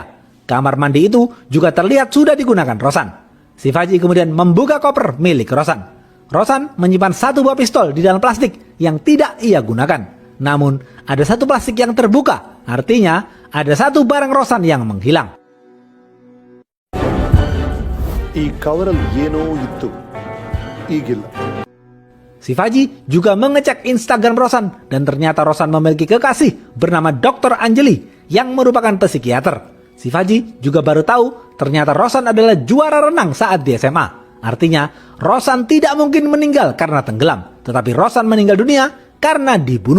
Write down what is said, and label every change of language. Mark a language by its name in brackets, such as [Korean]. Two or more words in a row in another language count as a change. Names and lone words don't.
[Indonesian] Kamar mandi itu juga terlihat sudah digunakan Rosan. Sivaji kemudian membuka koper milik Rosan. Rosan menyimpan satu buah pistol di dalam plastik yang tidak ia gunakan. Namun, ada satu plastik yang terbuka, artinya ada satu barang Rosan yang menghilang. [Kannada] ಈ ಕವರಲ್ಲಿ ಏನೋ ಇತ್ತು ಈಗಿಲ್ಲ. [Indonesian] Sivaji juga mengecek Instagram Rosan dan ternyata Rosan memiliki kekasih bernama Dr. Anjali yang merupakan psikiater. Sivaji juga baru tahu ternyata Rosan adalah juara renang saat di SMA. Artinya Rosan tidak mungkin meninggal karena tenggelam, tetapi Rosan meninggal dunia karena dibunuh.